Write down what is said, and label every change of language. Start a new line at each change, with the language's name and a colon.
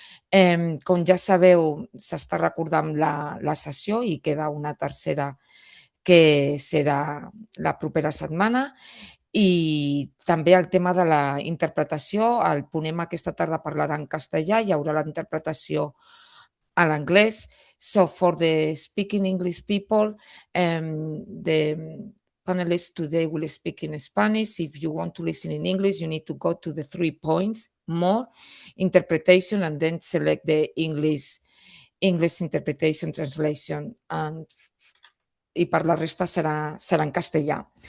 Catalan: Com ja sabeu, s'està recordant la sessió i queda una tercera que serà la propera setmana. I també el tema de la interpretació, el ponent aquesta tarda parlarà en castellà, hi haurà la interpretació a l'anglès.
English: So for the speaking English people, the panelists today will speak in Spanish. If you want to listen in English, you need to go to the 3 points, more, interpretation, and then select the English interpretation translation.
Catalan: I per la resta serà en castellà.